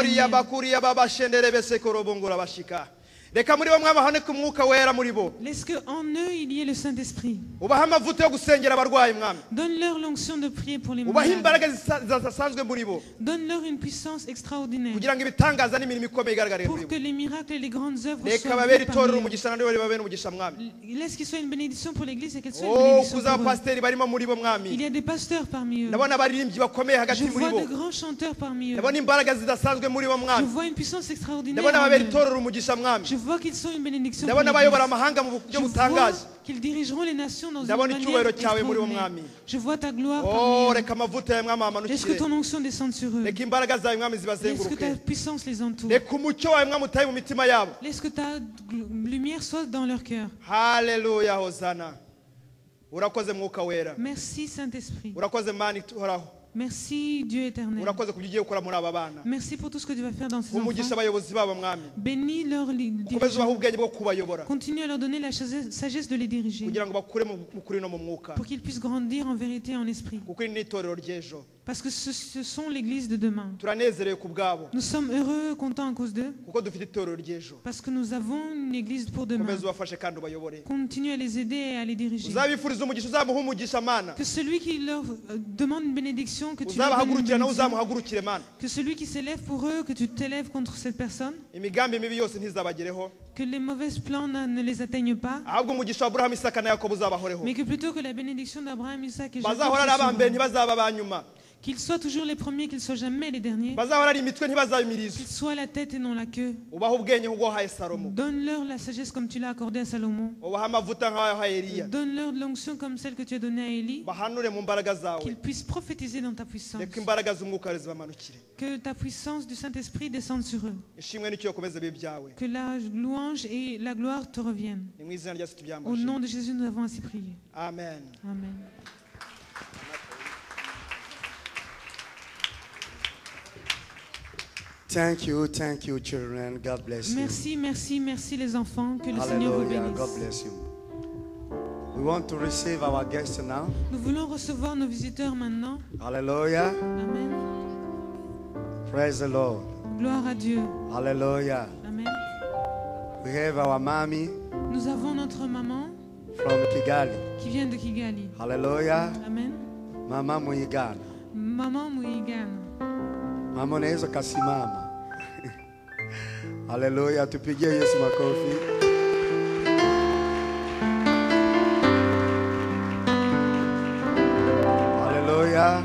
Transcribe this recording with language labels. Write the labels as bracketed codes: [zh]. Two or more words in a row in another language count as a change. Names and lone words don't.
[rw] oriya Daniel. bakuriya babashendere bese korobongora bashika reka muri bo mwami haboneke umwuka wera muri bo [fr] Laisse qu'en eux il y ait le Saint-Esprit. [rw] ubahe amavuta yo gusengera abarwayi mwami [fr] Donne-leur l'onction de prier pour les [rw] ubahe [fr] malades. [rw] imbaraga zidasanzwe muri bo [fr] Donne-leur une puissance extraordinaire [rw] kugira ngo ibitangaza n'imirimo ikomeye igaragare muri [fr] pour [rw] bo [fr] que les miracles et les grandes œuvres [rw] reka [fr] soient [rw] babere [fr] vues [rw] itorero [fr] parmi eux. [rw] umugisha nandi babere umugisha mwami [fr] Laisse qu'il soit une bénédiction pour l'Église et qu'elle soit une oh bénédiction [rw] kuza [fr] pour eux. [rw] abapasiteri barimo muri bo [fr] Il [rw] mwami [fr] y a des pasteurs parmi eux. [rw] ndabona abaririmbyi bakomeye hagati [fr] Je [rw] muri [fr] vois [rw] bo [fr] de grands chanteurs parmi eux. [rw] ndabona imbaraga zidasanzwe muri bo [fr] Je [rw] mwami [fr] vois une puissance extraordinaire [rw] ndabona [fr] en [rw] babere [fr] eux. [rw] itorero umugisha mwami [fr] Je vois qu'ils sont une bénédiction pour [rw] ndabona abayobora [fr] l'Église. [rw] amahanga mu [fr] Je [rw] buryo [fr] vois [rw] butangaje [fr] qu'ils dirigeront les nations dans une [rw] ndabona [fr] manière [rw] icyubahiro cyawe muri bo [fr] extraordinaire. [rw] mwami [fr] Je vois ta gloire oh parmi eux. [rw] reka amavuta yawe mwami [fr] Laisse que [rw] amanukire [fr] ton onction descende sur eux. [rw] reka imbaraga zawe mwami [fr] Laisse que [rw] zibazenguruke [fr] ta puissance les entoure. [rw] reka umucyo wawe mwami utahe mu mitima yabo [fr] Laisse que ta lumière soit dans leur cœur. [rw] haleluya hosana urakoze mwuka wera [fr] Merci Saint-Esprit. [rw] urakoze mani ihoraho [fr] Merci Dieu éternel. [rw] urakoze ku byo ugiye gukora muri aba bana [fr] Merci pour tout ce que tu vas faire dans ces [rw] umugisha [fr] enfants. [rw] abayobozi babo mwami [fr] Bénis leur [rw] ukomeze [fr] dirigeants. [rw] ubahe ubwenge bwo kubayobora [fr] Continue à leur donner la sagesse de les diriger. [rw] kugira ngo bakure mu kuri no mu mwuka [fr] Pour qu'ils puissent grandir en vérité et en esprit. [rw] kuko iri ni itorero ry'ejo [fr] Parce que ce sont l'église de demain. [rw] turanezerewe ku bwabo [fr] Nous sommes heureux, contents à cause d'eux. [rw] kuko dufite itorero ry'ejo [fr] Parce que nous avons une église pour demain. [rw] ukomeze ubafashe kandi ubayobore [fr] Continue à les aider et à les diriger. [rw] uzabifuriza umugisha uzamuha umugisha mana [fr] Que celui qui leur demande une bénédiction, que tu leur donnes une [rw] uzabahagurukira nawe [fr] bénédiction. [rw] uzamuhagurukire mana [fr] Que celui qui s'élève pour eux, que tu t'élèves contre cette personne. [rw] imigambi mibi yose ntizabagereho [fr] Que les mauvaises plans ne les atteignent pas. [rw] ahubwo umugisha wa aburahamu isaka na yakobo uzabahoreho [fr] Mais que plutôt que la bénédiction d'Abraham, Isaac et Jacob, [rw] bazahora ari aba mbere ntibazaba aba nyuma [fr] qu'ils soient toujours les premiers, qu'ils soient jamais les derniers. [rw] bazahora ari imitwe ntibazaba imirizo [fr] Qu'ils soient la tête et non la queue. [rw] ubaha ubwenge nk'ubwo wahaye salomo [fr] Donne-leur la sagesse comme tu l'as accordée à Salomon. [rw] ubaha amavuta nk'ayo wahaye eliya [fr] Donne-leur de l'onction comme celle que tu as donnée à Élie. [rw] bahanure mu mbaraga zawe [fr] Qu'ils puissent prophétiser dans ta puissance. [rw] reka imbaraga z'umwuka zibamanukire [fr] Que ta puissance du Saint-Esprit descende sur eux. [rw] ishimwe n'icyo ukomeze bibe byawe [fr] Que la louange et la gloire te reviennent. [rw] ni mu izina rya yesu [fr] Au [rw] tubyambaje [fr] nom de Jésus, nous avons ainsi prié. [rw] amen [fr] Amen. [en] Thank you, children. God bless you. [fr] Merci, merci, merci les enfants. Que le Seigneur vous [en] Hallelujah. God [fr] bénisse. [en] bless you. We want to receive our guests now. [fr] Nous voulons recevoir nos visiteurs maintenant. [en] Hallelujah. [fr] Amen. [en] Praise the Lord. [fr] Gloire à Dieu. [en] Hallelujah. [fr] Amen. [en] We have our mommy [fr] Nous avons notre maman [en] from Kigali. [fr] qui vient de Kigali. [en] Hallelujah. [fr] Amen. [en] Mama Muigana. [fr] Maman Muigana. [sw] Mama unaweza kasimama. Hallelujah. Tupigie Yesu makofi. [fr] Alléluia.